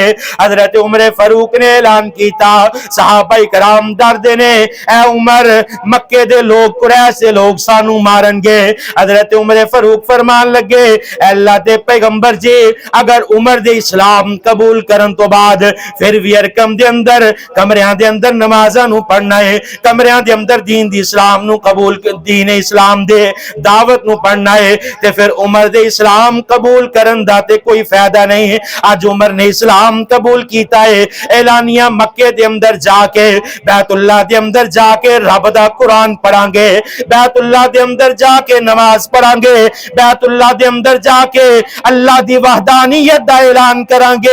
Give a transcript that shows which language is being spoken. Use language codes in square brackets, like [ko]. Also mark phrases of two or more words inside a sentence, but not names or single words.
[pa] حضرت عمر فاروق نے اعلان کیتا، صحابہ کرام ڈردے نے اے عمر مکے دے لوگ قریش دے لوگ سانو مارن گے۔ حضرت عمر فاروق فرمان لگے اے اللہ دے پیغمبر جی اگر عمر دے اسلام قبول کرن تو بعد پھر بھی ارکم دے اندر کمریاں دے اندر نمازاں نو پڑھنا ہے، کمریاں دے اندر دین دی اسلام نو قبول دین اسلام دے دعوت نو پڑھنا ہے، تے پھر عمر دے اسلام قبول کرن دا تے کوئی فائدہ نہیں ہے۔ آج عمر نے اسلام قبول کیتا ہے، اعلانیہ مکے دے اندر جا کے بیت اللہ دے اندر جا کے رب دا قرآن پڑھاں گے، بیت اللہ دے اندر جا کے نماز پڑھاں گے، بیت اللہ دے اندر جا کے اللہ دی وحدانیت دا اعلان کران گے۔